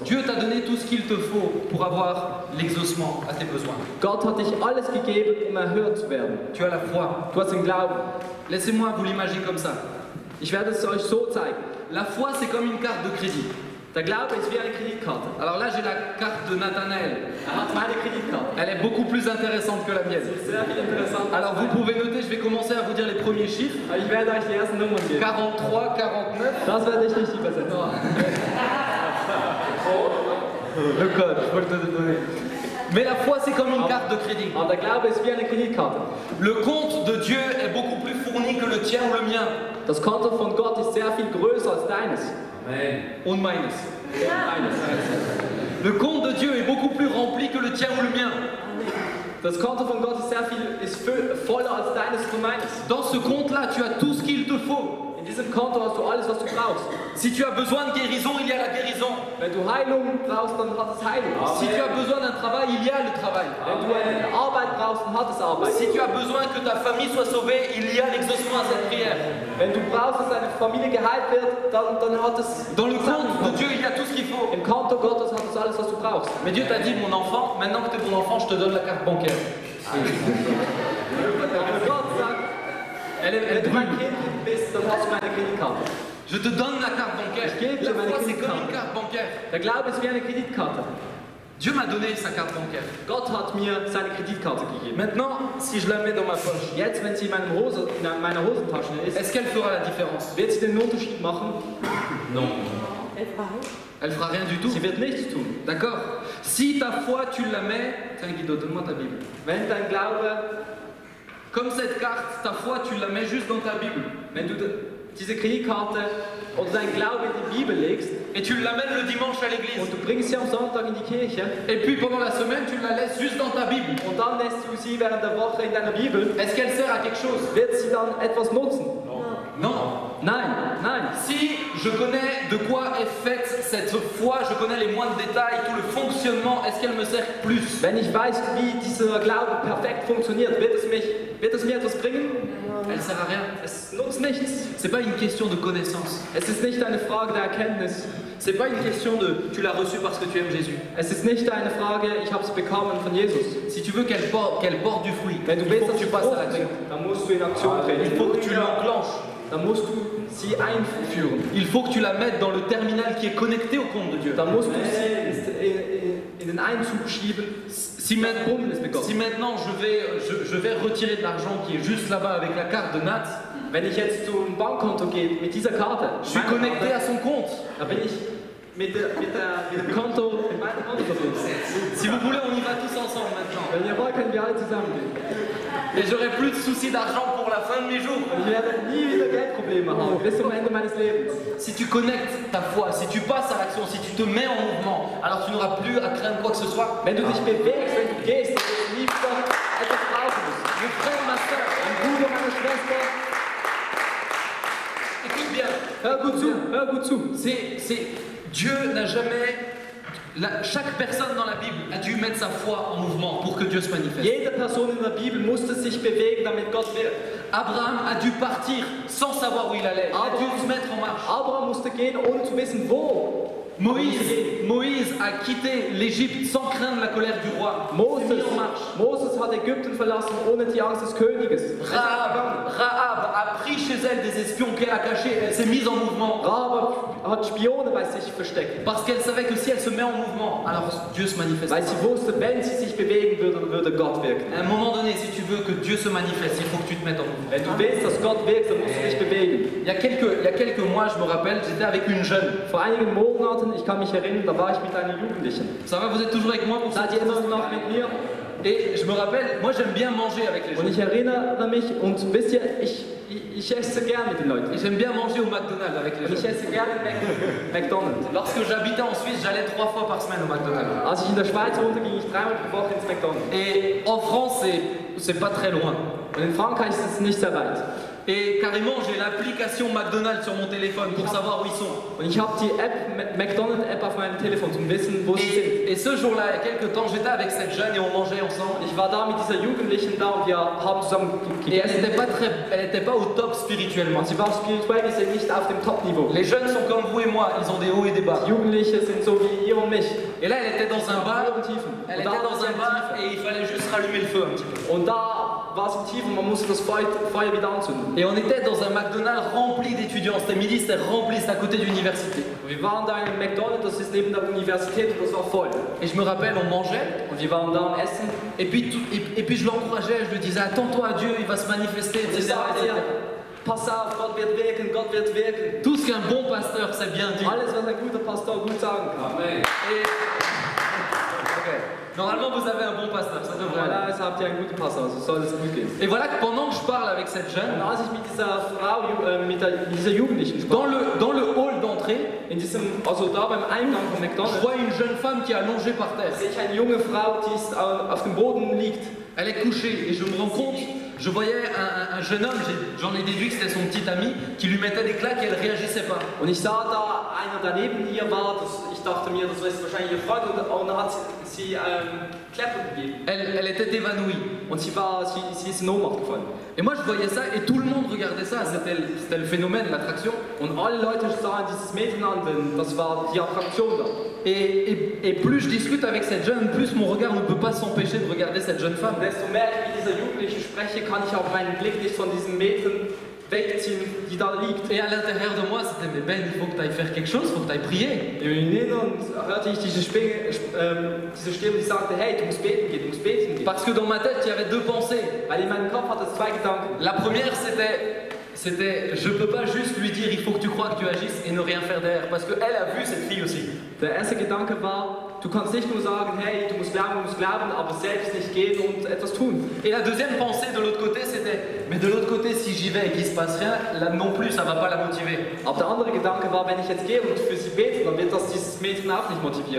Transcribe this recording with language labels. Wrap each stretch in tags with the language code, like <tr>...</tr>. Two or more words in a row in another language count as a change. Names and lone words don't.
<fr>Dieu t'a donné tout ce qu'il te faut pour avoir l'exaucement à tes besoins.</fr> <de>Gott hat dich alles gegeben, erhört zu werden.</de> <fr>Tu as la foi.</fr> <de>Du hast den Glauben.</de> <fr>Laissez-moi vous l'imaginer comme ça.</fr> <de>Ich werde es euch so zeigen.</de> <fr>La foi, c'est comme une carte de crédit.</fr> <de>Der Glaube ist wie eine Kreditkarte.</de> <fr>Alors là, j'ai la carte de Nathanaël.</fr> <de>Hat meine Kreditkarte.</de> <fr>Elle est beaucoup plus intéressante que la mienne.</fr> <de>Sehr viel interessant.</de> <fr>Alors vous pouvez noter, je vais commencer à vous dire les premiers chiffres. Ich werde euch die ersten Nummern geben. 43, 49.</fr> <de>Das werde ich nicht übersetzen.</de> <fr>Le code, je peux te le donner. Mais la foi, c'est comme une carte de crédit.</fr> <de>Aber der Glaube ist wie eine Kreditkarte.</de> <fr>Le compte de Dieu est beaucoup plus fourni que le tien ou le mien.</fr> <de>Das Konto von Gott ist sehr viel größer als deines. Und meines.</de> <fr>Le compte de Dieu est beaucoup plus rempli que le tien ou le mien.</fr> <de>Das Konto von Gott ist voller als deines und meines.</de> <fr>Dans ce compte-là, tu as tout ce qu'il te faut.</fr> <de>In diesem Konto hast du alles, was du brauchst.</de> <fr>Si tu as besoin de guérison, il y a la guérison.</fr> <de>Wenn du Heilung brauchst, dann hat es Heilung.</de> <fr>Si tu as besoin d'un travail, il y a le travail.</fr> <de>Wenn du eine Arbeit brauchst, dann hat es Arbeit.</de> <fr>Si tu as besoin que ta famille soit sauvée, il y a l'exaucement à cette prière.</fr> <de>Wenn du brauchst, dass deine Familie geheilt wird, dann hat es...</de> <fr>Dans le compte de Dieu, il y a tout ce qu'il faut.</fr> <de>Im Konto Gottes hat es alles, was du brauchst.</de> <fr>Mais Dieu t'a dit, mon enfant, maintenant que tu es mon enfant, je te donne la carte bancaire.</fr> <de>Gott sagt, wenn du mein Kind bist, dann hast du meine Kreditkarte.</de> <fr>Je te donne la carte bancaire. La foi, c'est comme une carte bancaire.</fr> <de>Der Glaube ist wie eine Kreditkarte.</de> <fr>Dieu m'a donné sa carte bancaire.</fr> <de>Gott hat mir seine Kreditkarte gegeben.</de> <fr>Maintenant, si je la mets dans ma poche,</fr> <de>Jetzt, wenn sie in meiner Hosentasche ist,</de> <fr>est-ce qu'elle fera la différence?</fr> <de>wird sie den Unterschied machen?</de> <fr>Non. Elle fera rien du tout.</fr> <de>Sie wird nichts tun.</de> <fr>D'accord? Si ta foi, tu la mets... Tiens Guido, donne-moi ta Bible.</fr> <de>Wenn dein Glaube,</de> <fr>Comme cette carte, ta foi, tu la mets juste dans ta Bible.</fr> <de>wenn du diese Kreditkarte oder dein Glaube in die Bibel legst</de> <fr>Et tu l'amènes le dimanche à l'église.</fr> <de>und du bringst sie am Sonntag in die Kirche</de> <fr>Et puis pendant la semaine, tu la laisses juste dans ta Bible.</fr> <de>und dann lässt du sie während der Woche in deiner Bibel,</de> <fr>Est-ce qu'elle sert à quelque chose?</fr> <de>wird sie dann etwas nutzen?</de> <fr>Non.</fr> <de>Nein, nein.</de> <fr>Si je connais de quoi est faite cette foi, je connais les moindres détails, tout le fonctionnement, est-ce qu'elle me sert plus?</fr> <de>Wenn ich weiß, wie dieser Glaube perfekt funktioniert, wird es mir etwas bringen?</de> <fr>Elle sert à rien.</fr> <de>Es nutzt nichts.</de> <fr>C'est pas une question de connaissance.</fr> <de>Es ist nicht eine Frage der Erkenntnis.</de> <fr>C'est pas une question de tu l'as reçu parce que tu aimes Jésus.</fr> <de>Es ist nicht eine Frage, ich habe es bekommen von Jesus.</de> <fr>Si tu veux qu'elle porte du fruit,</fr> <de>Wenn du</de> <fr>il</fr> <de>willst,</de> <fr>faut que</fr> <de>dass</de> <fr>tu</fr> <de>sie</de> <fr>passes à</fr> <de>Frucht</de> <fr>l'action.</fr> <de>bringt, dann musst du in Aktion treten.</de> <fr>Il faut que tu l'enclenches.</fr> <de>Dann musst du sie einführen.</de> <fr>Il faut que tu la mettes dans le terminal qui est connecté au compte de Dieu.</fr> <de>Dann musst du sie in den Einzug schieben.</de> <fr>Si maintenant je vais retirer de l'argent qui est juste là-bas avec la carte de Nat,</fr> <de>Wenn ich jetzt zum Bankkonto gehe mit dieser Karte,</de> <fr>je suis connecté à son compte.</fr> <de>dann bin ich mit dem Konto, mit meinem Konto verbunden.</de> <fr>Si vous voulez, on y va tous ensemble maintenant.</fr> <de>Wenn ihr wollt, können wir alle zusammen gehen.</de> <fr>Et j'aurai plus de soucis d'argent pour la fin de mes jours.</fr> <de>Ich werde nie wieder Geldprobleme haben, bis zum Ende meines Lebens.</de> <fr>Si tu connectes ta foi, si tu passes à l'action, si tu te mets en mouvement, alors tu n'auras plus à craindre quoi que ce soit.</fr> <de>Wenn du dich bewegst, wenn du gehst, dann wirst du nie wieder etwas brauchen müssen.</de> <fr>Mon frère, ma soeur,</fr> <de>Mein Bruder, meine Schwester,</de> <fr>écoute bien.</fr> <de>hör gut zu, hör gut zu.</de> <fr>Dieu n'a jamais... Chaque personne dans la Bible a dû mettre sa foi en mouvement pour que Dieu se manifeste.</fr> <de>Jede Person in der Bibel musste sich bewegen, damit Gott wirkt.</de> <fr>Abraham a dû partir sans savoir où il allait. Il a dû se mettre en marche.</fr> <de>Abraham musste gehen, ohne zu wissen, wo.</de> <fr>Moïse a quitté l'Égypte sans craindre la colère du roi.</fr> <de>Moses hat Ägypten verlassen ohne die Angst des Königes.</de> <fr>Rahab a pris chez elle des espions qu'elle a cachés. Elle s'est mise en mouvement.</fr> <de>Rahab hat Spione bei sich versteckt.</de> <fr>Parce qu'elle savait que si elle se met en mouvement, alors Dieu se manifeste.</fr> <de>Weil sie wusste, wenn sie sich bewegen würde Gott wirken.</de> <fr>À un moment donné, si tu veux que Dieu se manifeste, il faut que tu te mettes en mouvement.</fr> <de>Wenn du willst, dass Gott wirkt, dann musst du dich bewegen.</de> <fr>Il y a quelques mois, je me rappelle, j'étais avec une jeune.</fr> <de>Vor einigen Monaten, ich kann mich erinnern, da war ich mit einer Jugendlichen.</de> <fr>Ça va, vous êtes toujours avec moi pour ça?</fr> <de>Seid ihr immer noch mit mir?</de> <fr>Et je me rappelle, moi j'aime bien manger avec les gens.</fr> <de>Und ich erinnere mich, und wisst ihr, ich esse gern mit den Leuten.</de> <fr>Et j'aime bien manger au McDonald's avec les gens.</fr> <de>Ich esse gerne McDonald's.</de> <fr>Lorsque j'habitais en Suisse, j'allais 3 fois par semaine au McDonald's.</fr> <de>Als ich in der Schweiz wohnte, ging ich 3-mal pro Woche ins McDonald's.</de> <fr>Et en France, c'est pas très loin.</fr> <de>Und in Frankreich ist es nicht sehr weit.</de> <fr>Et carrément, j'ai l'application McDonald's sur mon téléphone pour savoir où ils sont.</fr> <de>Und ich habe die McDonald's App auf meinem Telefon zum wissen, wo sie sind.</de> <fr>Et ce jour-là, il y a quelques temps, j'étais avec cette jeune et on mangeait ensemble.</fr> <de>Ich war da mit dieser Jugendlichen da und wir haben zusammen gegessen.</de> <fr>Et elle n'était pas au top spirituellement.</fr> <de>Sie war spirituell gesehen nicht auf dem Top-Niveau.</de> <fr>Les jeunes sont comme vous et moi, ils ont des hauts et des bas.</fr> <de>Die Jugendliche sind so wie ihr und mich.</de> <fr>Et là, elle était dans un bar. Elle était dans un bar et il fallait juste rallumer le feu un petit peu.</fr> <de>Und da war es im Tief und man musste das Feuer wieder anzünden.</de> <fr>Et on était dans un McDonald's rempli d'étudiants. C'était midi, c'était rempli, c'était à côté de l'université.</fr> <de>Wir waren da in einem McDonald's, das ist neben der Universität und das war voll.</de> <fr>Et je me rappelle, on mangeait.</fr> <de>Und wir waren da am Essen.</de> <fr>Et puis je l'encourageais, je lui disais, attends-toi à Dieu, il va se manifester, etc.</fr> <de>Pass auf, Gott wird wirken, Gott wird wirken.</de> <fr>Tout ce qu'un bon pasteur sait bien dire.</fr> <de>Alles, was ein guter Pastor gut sagen kann.</de> <fr>Amen. Normalement, vous avez un bon pasteur, ça devrait aller. Voilà,</fr> <de>habt ihr einen guten Pastor, also soll es gut gehen.</de> <fr>Et voilà que pendant que je parle avec cette jeune,</fr> <de>Und als ich mit dieser Frau, mit dieser Jugendlichen sprach,</de> <fr>dans le hall d'entrée,</fr> <de>also da beim Eingang von</de> <fr>je</fr> <de>McDonald's,</de> <fr>vois une jeune femme qui est allongée par terre.</fr> <de>sehe ich eine junge Frau, die auf dem Boden liegt.</de> <fr>Elle est couchée et je me rends compte, je voyais un jeune homme, j'en ai déduit que c'était son petit ami, qui lui mettait des claques et elle réagissait pas.</fr> <de>Und ich sah da einer, der neben ihr war, ich dachte mir, das ist wahrscheinlich ihr Freund, und dann hat sie Klappe gegeben.</de> <fr>Elle était évanouie.</fr> <de>Und sie ist in Ohnmacht gefallen.</de> <fr>Et moi je voyais ça et tout le monde regardait ça, c'était le phénomène, l'attraction.</fr> <de>Und alle Leute sahen dieses Mädchen an, denn das war die Attraktion da.</de> <fr>Et plus je discute avec cette jeune, plus mon regard ne peut pas s'empêcher de regarder cette jeune femme.</fr> <de>Desto mehr ich mit dieser Jugendlichen spreche, kann ich auch meinen Blick nicht von diesem Mädchen wegziehen, die da liegt.</de> <fr>Et à l'intérieur de moi, c'était mais Ben, il faut que tu ailles faire quelque chose, il faut que tu ailles prier.</fr> <de>Im Inneren hörte ich diese Stimme, die sagte, hey, du musst beten gehen, du musst beten gehen.</de> <fr>Parce que dans ma tête, il y avait 2 pensées.</fr> <de>Weil in meinem Kopf hatte es 2 Gedanken.</de> <fr>La première, c'était je peux pas juste lui dire il faut que tu crois que tu agisses et ne rien faire derrière, parce qu'elle a vu cette fille aussi.</fr> <de>Der erste Gedanke war, du kannst nicht nur sagen, hey, du musst glauben, aber selbst nicht gehen und etwas tun.</de> <fr>Et la deuxième pensée de l'autre côté, c'était mais de l'autre côté, si j'y vais et qu'il se passe rien, là non plus, ça va pas la motiver.</fr> <de>Aber der andere Gedanke war, wenn ich jetzt gehe und für sie bete, dann wird das dieses Mädchen auch nicht motivieren.</de>